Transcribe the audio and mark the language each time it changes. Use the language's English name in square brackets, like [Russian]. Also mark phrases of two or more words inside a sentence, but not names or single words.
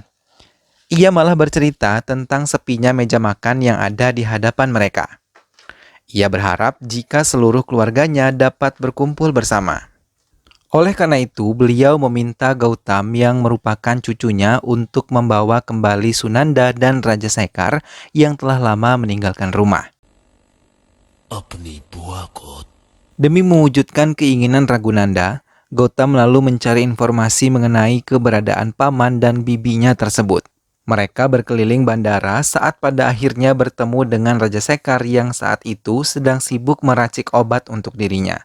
[Indonesian] Ia malah bercerita tentang sepinya meja makan yang ada di hadapan mereka. Ia berharap jika seluruh keluarganya dapat berkumpul bersama. Oleh karena itu, beliau meminta Gautam yang merupakan cucunya untuk membawa kembali Sunanda dan Raja Sekar yang telah lama meninggalkan rumah. [Hindi] अपनी बुआ को। [Indonesian] Demi mewujudkan keinginan Ragunanda, Gautam lalu mencari informasi mengenai keberadaan paman dan bibinya tersebut. Mereka berkeliling bandara saat pada akhirnya bertemu dengan Raja Sekar yang saat itu sedang sibuk meracik obat untuk dirinya.